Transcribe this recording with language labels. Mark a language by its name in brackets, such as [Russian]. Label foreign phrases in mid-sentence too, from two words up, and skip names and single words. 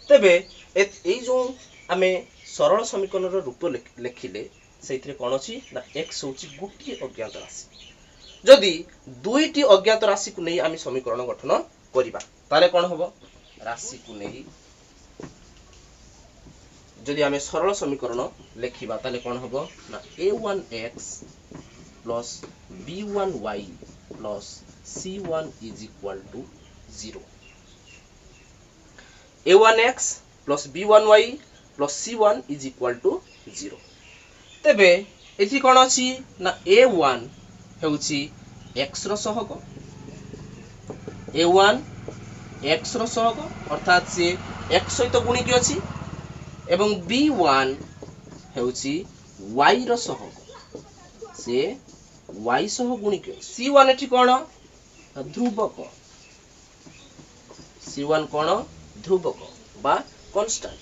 [Odia] ତେବେ ଏଇ ଯୋ ଆମେ ସରଳ ସମୀକରଣ ର ରୂପ ଲେଖିଲେ ସେଇଥିରେ କଣ ଅଛି ନା x ହେଉଛି ଗୋଟି ଅଜ୍ଞାତ ରାଶି। ଯଦି ଦୁଇଟି ଅଜ୍ଞାତ ରାଶି କୁ ନେଇ ଆମେ ସମୀକରଣ ଗଠନ କରିବା ତାଲେ କଣ ହେବ ରାଶି କୁ ନାହିଁ ଯଦି ଆମେ ସରଳ ସମୀକରଣ ଲେଖିବା ତାଲେ କଣ ହେବ ନା [English] a1x plus b1y plus c1 is equal to 0। a1x plus b1y plus c1 is equal to 0। [Odia] ତେବେ ଏଠି କଣ ଅଛି ନା a1 ହେଉଛି x ର ସହଗ a1 x ର ସହଗ ଅର୍ଥାତ ସେ x ସହିତ ଗୁଣି କି ଅଛି ଏବଂ b1 ହେଉଛି y ର ସହଗ ସେ y ସହ ଗୁଣି କି c1 ଏଠି କଣ ଧ୍ରୁବକ c1 କଣ ଧ୍ରୁବକ ବା କାନ୍ସଟାଣ୍ଟ।